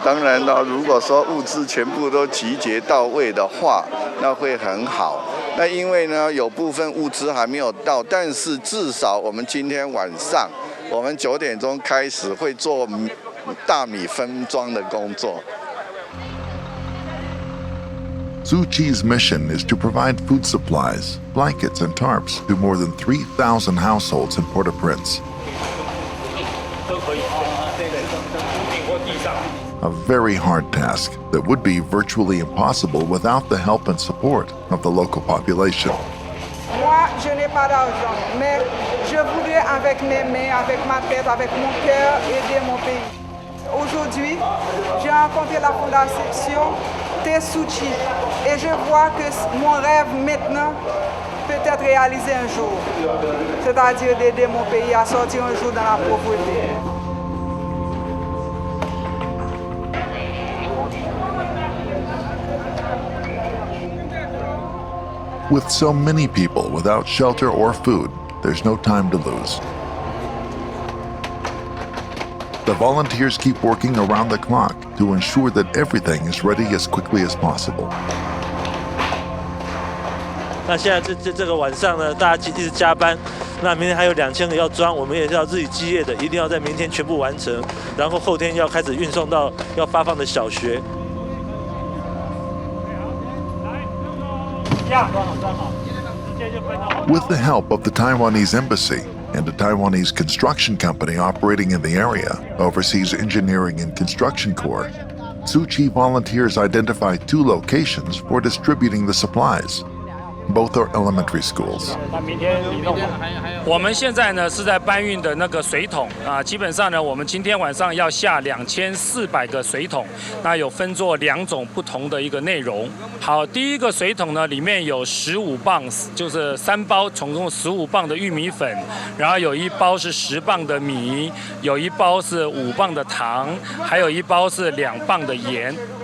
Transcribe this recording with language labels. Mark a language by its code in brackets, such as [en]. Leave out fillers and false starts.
[zh] 当然了，如果说物资全部都集结到位的话，那会很好。那因为呢，有部分物资还没有到，但是至少我们今天晚上，我们9点钟开始会做大米分装的工作。 [en] Tzu Chi's mission is to provide food supplies, blankets, and tarps to more than 3,000 households in Port-au-Prince. A very hard task that would be virtually impossible without the help and support of the local population. [fr] Moi, je n'ai pas d'argent, mais je voudrais avec mes mains, avec ma tête, avec mon cœur, aider mon pays. Aujourd'hui, j'ai rencontré la fondation Tzu Chi et je vois que mon rêve maintenant peut être réalisé un jour, c'est-à-dire d'aider mon pays à sortir un jour dans la pauvreté. [en] With so many people without shelter or food, there's no time to lose. The volunteers keep working around the clock to ensure that everything is ready as quickly as possible. [zh] 那现在这个晚上呢，大家一直加班。那明天还有2000个要装，我们也是要自己基业的，一定要在明天全部完成，然后后天要开始运送到要发放的小学。 [en] With the help of the Taiwanese embassy and a Taiwanese construction company operating in the area, overseas engineering and construction corps, Tzu Chi volunteers identify 2 locations for distributing the supplies. Both are elementary schools. [zh] 我们现在呢是在搬运的那个水桶啊，基本上呢，我们今天晚上要下2400个水桶，那有分作2种不同的一个内容。好，第一个水桶呢，里面有15磅，就是3包，总共15磅的玉米粉，然后有1包是10磅的米，有1包是5磅的糖，还有1包是2磅的盐。